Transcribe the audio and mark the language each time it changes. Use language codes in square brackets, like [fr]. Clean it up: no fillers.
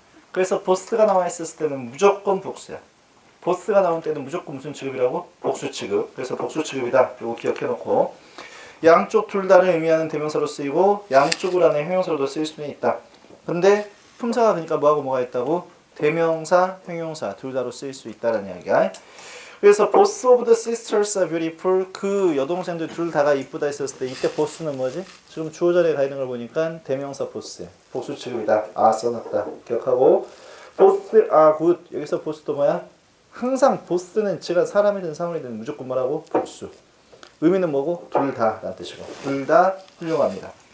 [ko] 그래서 보스가 나와 있을 때는 무조건 복수야. 보스가 나온 때는 무조건 무슨 취급이라고? 복수 취급. 그래서 복수 취급이다. 이거 기억해 놓고, 양쪽 둘 다를 의미하는 대명사로 쓰이고 양쪽을 하는 형용사로도 쓰일 수는 있다. 근데 품사가 그러니까 뭐하고 뭐가 있다고? 대명사, 형용사 둘 다로 쓰일 수 있다는 이야기야. [en] 그래서 both of the sisters are beautiful. [ko] 그 여동생들 둘 다가 이쁘다 했었을 때 이때 both는 뭐지? 지금 주어 자리에 가 있는 걸 보니까 대명사 both. 복수 취급이다. 써놨다. 기억하고, [en] both are good. [ko] 여기서 both도 뭐야? 항상 both는 지가 사람이든 사물이든 무조건 뭐라고? 복수. 의미는 뭐고? 둘 다 라는 뜻이고, 둘 다 훌륭합니다.